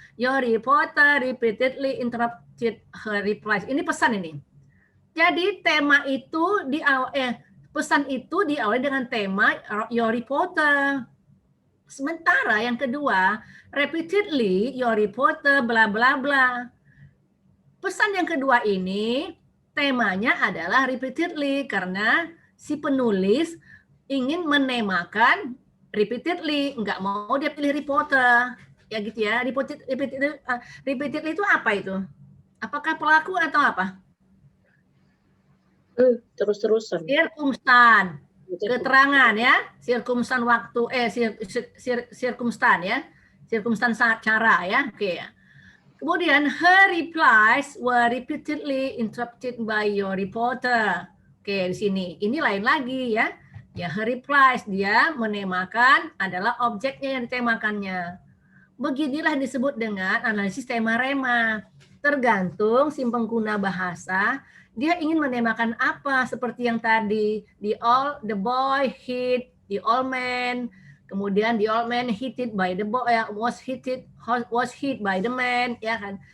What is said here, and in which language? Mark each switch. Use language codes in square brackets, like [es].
[en] Your reporter repeatedly interrupted her replies. [id] Ini pesan ini. Jadi tema itu pesan itu diawali dengan tema [en] your reporter. [id] Sementara yang kedua, [en] repeatedly your reporter bla bla bla. [id] Pesan yang kedua ini temanya adalah repeatedly karena si penulis ingin menemakan repeatedly, nggak mau dia pilih reporter. Ya gitu ya. Repeatedly itu apa itu? Apakah pelaku atau apa? Terus-terusan. Sirkumstan, keterangan ya, sirkumstan waktu, sirkumstan ya, sirkumstan cara ya, oke ya. Kemudian [en] her replies were repeatedly interrupted by your reporter. [id] Oke, di sini ini lain lagi ya. Ya, [en] her replies [id] dia menemakan adalah objeknya yang ditemakannya. Beginilah disebut dengan analisis tema rema. Tergantung si pengguna bahasa dia ingin menemakan apa, seperti yang tadi [en] the boy hit the old man, [id] kemudian [en] the old man hit by the boy, was hit by the man, [id] ya kan.